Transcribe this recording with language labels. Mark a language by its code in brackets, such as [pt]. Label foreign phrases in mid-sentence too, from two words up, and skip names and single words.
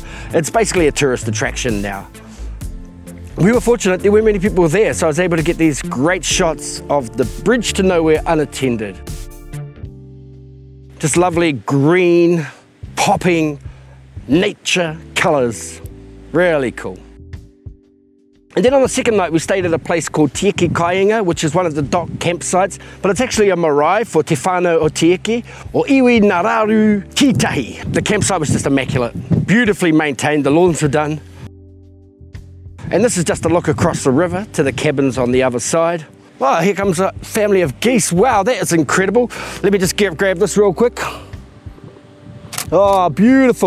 [en] It's basically a tourist attraction now. We were fortunate there weren't many people there, so I was able to get these great shots of the bridge to nowhere unattended. Just lovely green, popping nature colours, really cool. And then on the second night we stayed at a place called Tieke Kainga, which is one of the dock campsites, but it's actually a marae for Te Whanau o Tieke, or Iwi Nararu Kitahi. The campsite was just immaculate, beautifully maintained, the lawns were done. And this is just a look across the river to the cabins on the other side. Oh, here comes a family of geese. Wow, that is incredible. Let me just grab this real quick. Oh, beautiful.